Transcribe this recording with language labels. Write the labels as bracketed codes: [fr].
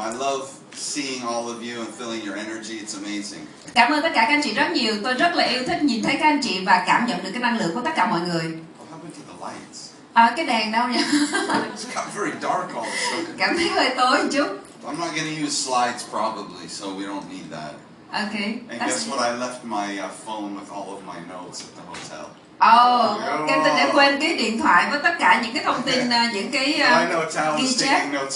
[en] I love seeing all of you and feeling your energy. It's amazing. [vi] Cảm ơn tất cả các anh chị rất nhiều. Tôi rất là yêu thích nhìn thấy các anh chị và cảm nhận được cái năng lượng của tất cả mọi người. [en] What happened to the lights? [vi] Cái đèn đâu nhỉ? [en] It's got very dark all of a sudden. [vi] Cảm thấy hơi tối một chút. [en] I'm not going to use slides probably, so we don't need that. Okay. And guess what? I left my phone with all of my notes at the hotel. [vi] Kenton đã quên cái điện thoại với tất cả những cái thông tin, những cái ghi chép.